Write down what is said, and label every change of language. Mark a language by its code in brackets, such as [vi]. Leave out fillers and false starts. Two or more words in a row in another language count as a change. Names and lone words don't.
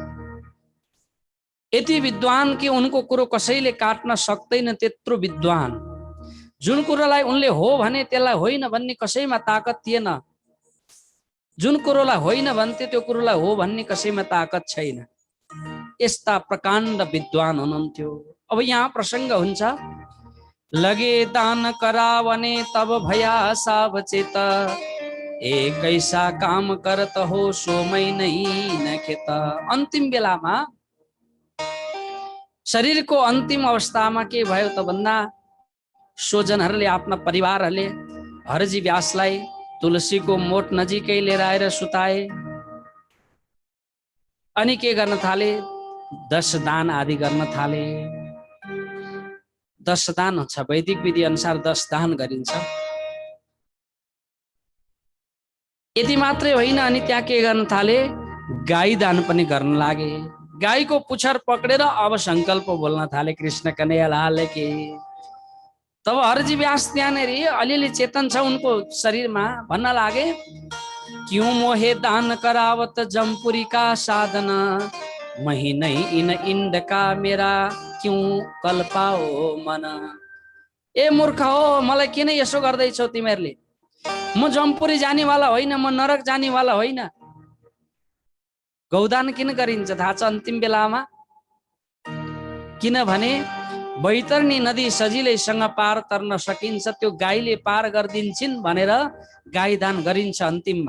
[ne] यति विद्वान कि उनको कुरो कसैले काट्न सक्दैन, त्यत्रो विद्वान। जुन कुरोलाई उनले हो भने त्यसलाई होइन भन्ने कसैमा ताकत थिएन, जुन कुरोलाई होइन भन्थे त्यो कुरोलाई हो भन्ने कसैमा ताकत छैन। यस्ता प्रकाण्ड विद्वान हुनुहुन्थ्यो। अब यहाँ प्रसङ्ग हुन्छ, [hi] लगे दान करावने तब भया सावचेत, एक ऐसा काम करत हो सोमै नहीं नखेत। [ne] अन्तिम बेलामा, शरीरको अन्तिम अवस्थामा के भयो त भन्दा स्वजनहरूले, आफ्ना परिवारहरूले हरजी व्यासलाई तुलसीको मोट नजिकै लिएर आएर सुताए अनि के गर्न थाले, 10 दान आदि गर्न थाले। 10 दान हुन्छ, वैदिक विधि अनुसार 10 दान गरिन्छ। यति मात्रै होइन, अनि त्यहाँ के गर्न थाले, गाई दान पनि गर्न लागे। गाईको पुच्छर पक्रेर अब संकल्प बोल्न थाले, [hi] कृष्ण कन्हैया लाल की। [ne] तब हरजी व्यास त्यहाँनिर अलिअलि चेतन छ उनको शरीरमा, भन्न लागे, [hi] क्यों मोहे दान करावत जमपुरी का साधन, मही नहीं इन इंड का मेरा क्यों कल्पाओ मन। [ne] ए मूर्ख हो, मलाई किन यसो गर्दैछौ तिमीहरूले? म जमपुरी जानेवाला होइन, म नरक जानेवाला होइन। गौदान किन गरिन्छ थाहा छ अन्तिम बेलामा? किनभने बैतरणी नदी सजिलैसँग पार तर्न सकिन्छ, त्यो गाईले पार गरिदिन्छन् भनेर गाई दान गरिन्छ अन्तिममा।